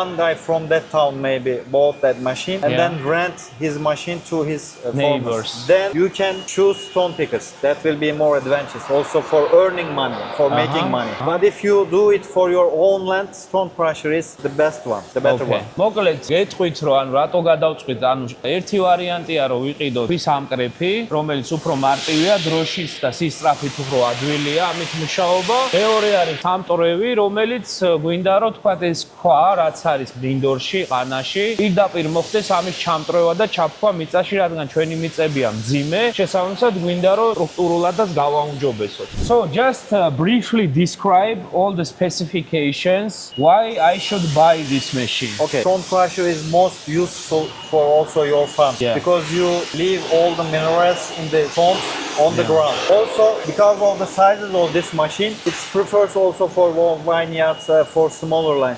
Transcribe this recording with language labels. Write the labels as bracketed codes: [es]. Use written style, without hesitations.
[en] one guy from that town maybe bought that machine and Yeah. then rent his machine to his Neighbors. farmers. Then you can choose stone pickers. That will be more advantageous also for earning money, for making money. But if you do it for your own land, stone crusher is the best one, the better one. [ka] მოკლედ გეტყვით რომ ანუ რატო გადავწყვით ანუ ერთი ვარიანტია რომ ვიყიდოთ ქვის ამკრეფი რომელიც უფრო მარტივია დროშის და სისწრაფით უფრო ადვილია ამით მუშაობა მეორე არის სამტრევი რომელიც გვინდა რომ თქვათ ეს ქვა რაც არის ბრინდორში ყანაში პირდაპირ მოხდეს ამის ჩამტრევა და ჩაფქვა მიწაში რადგან ჩვენი მიწებია მძიმე შესაბამისად გვინდა რომ სტრუქტურულადაც გავაუმჯობესოთ. [en] So just briefly describe all the specifications why I should buy this machine. Okay, stone crusher is most useful for also your farm Yeah. because you leave all the minerals in the stones on the ground. Also, because of the sizes of this machine, it prefers also for vineyards, for smaller lines.